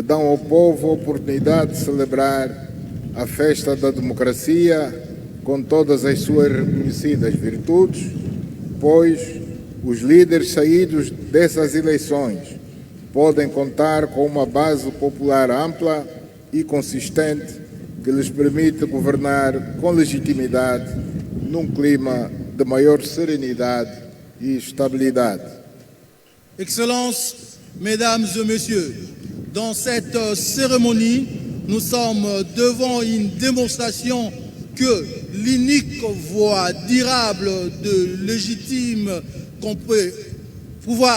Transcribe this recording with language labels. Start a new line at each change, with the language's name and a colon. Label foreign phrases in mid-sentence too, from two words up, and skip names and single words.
Portuguese: dão ao povo a oportunidade de celebrar a festa da democracia com todas as suas reconhecidas virtudes, pois os líderes saídos dessas eleições podem contar com uma base popular ampla e consistente que lhes permite governar com legitimidade num clima de maior serenidade e estabilidade.
French: Excellences, Mesdames et Messieurs, dans cette cérémonie, nous sommes devant une démonstration que l'unique voie durable de légitime qu'on peut pouvoir